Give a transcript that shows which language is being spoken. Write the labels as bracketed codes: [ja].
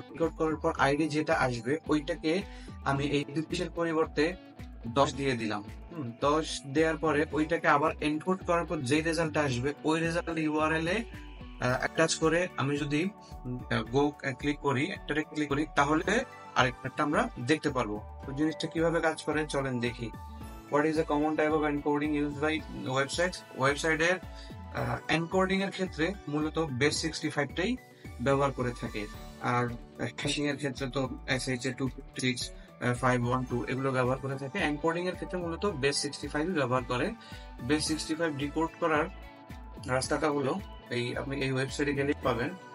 [bn] Decode করার পর ID যেটা আসবে ওইটাকে আমি এই 32 এর পরিবর্তে 10 দিয়ে দিলাম। 10 দেওয়ার পরে ওইটাকে আবার এনকোড করার পর যে রেজাল্ট আসবে ওই রেজাল্ট ইউআরএল এ অ্যাটাচ করে আমি যদি গো ক্লিক করি তাহলে আরেকটা আমরা দেখতে পারবো। তো জিনিসটা কিভাবে কাজ করে চলেন দেখি। [en] What is a common type of encoding used by websites? [bn] ওয়েবসাইটের এনকোডিং এর ক্ষেত্রে মূলত বেস 65টাই ব্যবহার করে থাকে, আর হ্যাশিং এর ক্ষেত্রে তো SHA-256-512 এগুলো ব্যবহার করে থাকে। এনকোডিং এর ক্ষেত্রে মূলত বেস 65 ব্যবহার করে। বেস 65 ডিকোড করার রাস্তাটা হলো এই, আপনি এই ওয়েবসাইটে গেলেই পাবেন।